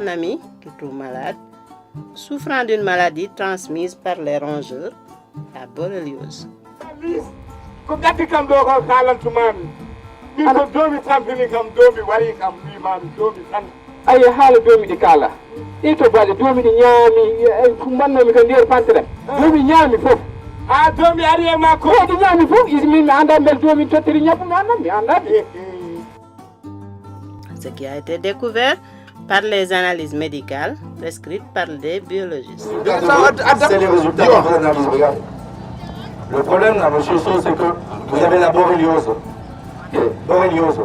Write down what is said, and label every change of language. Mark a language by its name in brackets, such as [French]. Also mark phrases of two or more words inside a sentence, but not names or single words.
[French] ami qui trouve malade, souffrant d'une maladie transmise par les rongeurs, la borréliose. [Fula] ay haala domi ɗi kala ɗi to baɗe domi ɗi ñaami mannomi ko nder pantere domi ñaami fof ha domi ari e makko ɗi ñaami fof min mi anda bel domi tottiri ñabbu mi anda mi anda [French] Ce qui a été découvert par les analyses médicales prescrites par des biologistes. C'est les résultats de votre analyse, regardez. Le problème là, monsieur Sow, c'est que vous avez la borréliose. Borréliose.